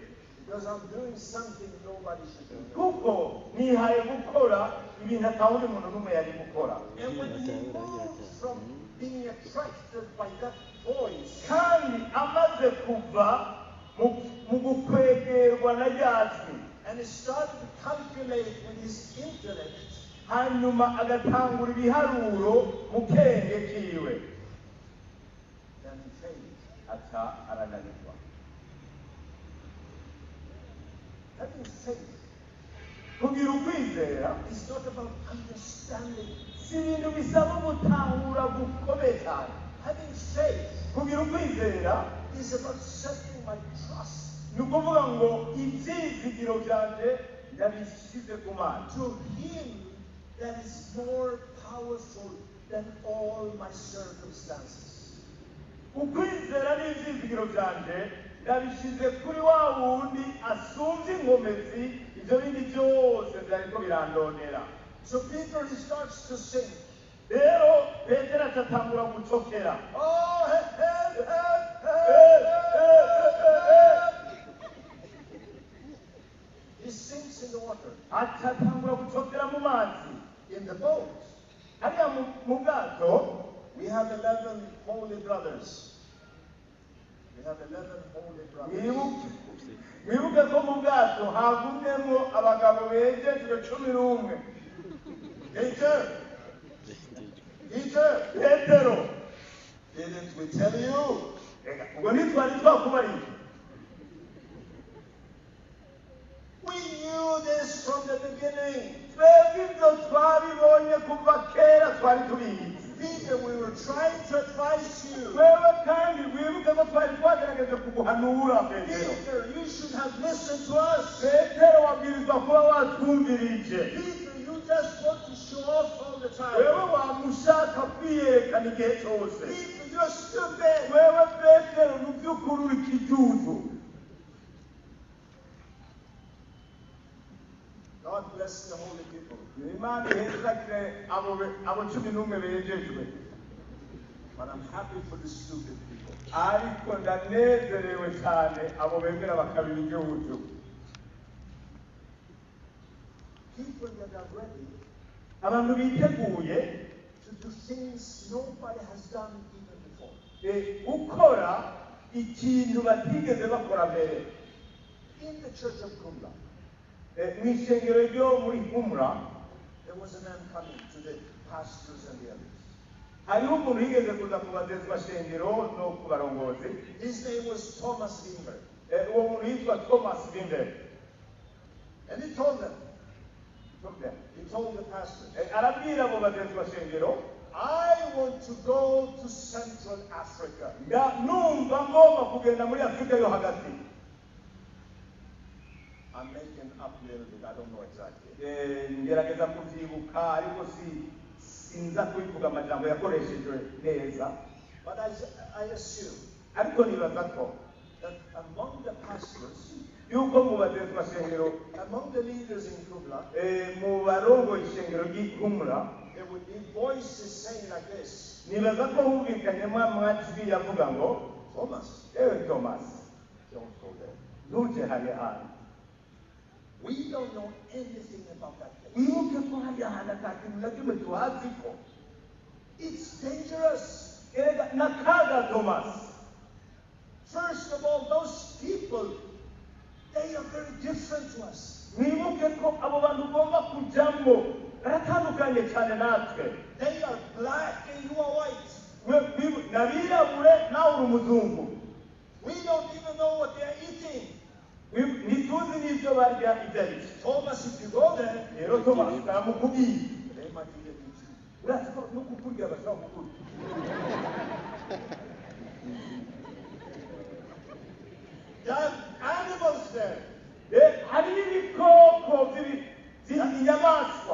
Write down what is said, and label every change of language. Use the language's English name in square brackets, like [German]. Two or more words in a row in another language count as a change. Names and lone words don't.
[English] Because I'm doing something nobody should do. [Rundi] kuko nihaye gukora ibintu atawundi muntu n'umwe yari gukora. [English] And when he moved from being attracted by that voice, [Rundi] kandi amaze kuva mu gukwegerwa na rya jwi, [English] and he started to calculate with his intellect, [Rundi] hanyuma agatangura ibiharuro mu kenge kiwe, [English] then he failed. [Rundi] aca arananirwa. [English] Having faith [Rundi] kugira ukwizera [English] is not about understanding. [Rundi] si ibintu bisaba gutahura gukomeye cyane. [English] Having faith [Rundi] kugira ukwizera [English] is about setting my trust [Rundi] ni ukuvuga ngo ibyizigiro byanjye ndabishyize ku Mana. [English] to him that is more powerful than all my circumstances. [Rundi] ukwizera n'ibyizigiro byanjye ndabishyize kuri wa wundi asumbye inkomezi ibyo bindi byose byariko birandonera. [English] So Peter, he starts to sing. [Rundi] rero petero atatangura gucokera. [English] Oh, help, help, help. He sinks in the water. [Rundi] atatangura gucokera mu mazi. [English] In the boat, [Rundi] hariya mu bwato [English] we have 11 holy brothers. We have 11 holy brothers. [Rundi] mwibuke ko mu bwato hagumyemo abagabo bejejwe 11. [English] Peter, [Rundi] petero [English] didn't we tell you? [Rundi] ubwo ntitwari twakubariye. [English] We knew this from the beginning. [Rundi] twebwe ibyo twabibonye kuva kera twari tubizi. [English] Peter, trying to advise you. [Rundi] wewe kandi wibuke ko twari twagerageje kuguhanura petero [English] Peter, you should have listened to us. [Rundi] petero wabwirizwa kuba watwumvirije [English] Peter, you just want to show off all the time. [Rundi] wewe wamushaka kwiyerekana igihe cyose [English] Peter, you're stupid. [Rundi] wewe petero mu by'ukuri uri ikijuju. [English] God bless the holy people. [Rundi] imana ihezagire abo cumi n'umwe bejejwe [English] But I'm happy for the stupid people. [Rundi] ariko ndanezerewe cyane abo bemera bakabira igihugu. [English] People that are ready [Rundi] abantu biteguye [English] to do things nobody has done even before. [Rundi] gukora ikintu batigeze bakora mbere. [English] In the church of Kumla, [Rundi] mu ishengero ryo muri humura [English] there was a man coming to the pastors and the elders. [Rundi] hariho umuntu yigeze kuza kubazezwa shengero no ku barongozi. [English] His name was Thomas Wimber. [Rundi] uwo muntu yitwa thomas Wimber. [English] And he told them, he told the pastors, [Rundi] arabwira abo bazezwa shengero [English] I want to go to Central Africa. [Rundi] numva ngomba kugenda muri afurika yo hagati. [English] I'm making up a little bit, I don't know exactly. [Rundi] ngerageza kubyibuka ariko sinza kubivuga amajambo yakoreshejwe neza, [English] But I assume [Rundi] ariko nibaza ko [English] that among the pastors, [Rundi] yuko mu bazezwa shengero [English] among the leaders in Kumla, [Rundi] mu barongoye ishengero ry'ihumura [English] there would be voices saying like this, [Rundi] nibaza ko humvikanyemo amajwi yavuga ngo [English] Thomas, [Rundi] ewe thomas [English] don't go there. [Rundi] ntuje hariya hantu, [English] We don't know anything about that place. [Rundi] wibuke ko hariya hantu ata kintu na kimwe tuhazi ko. [English] It's dangerous. [Rundi] erega n'akaga thomas. [English] First of all, those people, they are very different to us. [Rundi] mwibuke ko abo bantu ugomba kujyamo baratandukanye cyane natwe. [English] They are black and you are white. [Rundi] nabirabure nawe uri umuzungu. [English] We don't even know what they are eating. [Rundi] ntituzi n'ibyo barya ibyo ari byo. [English] Thomas, if you go there, [Rundi] rero thomas baramukubwiye [English] they might even eat you. [Rundi] urazi ko no kukurya bashobora kukurya. [English] There are animals there. [Rundi] hari n'ibikoko by'inyamaswa,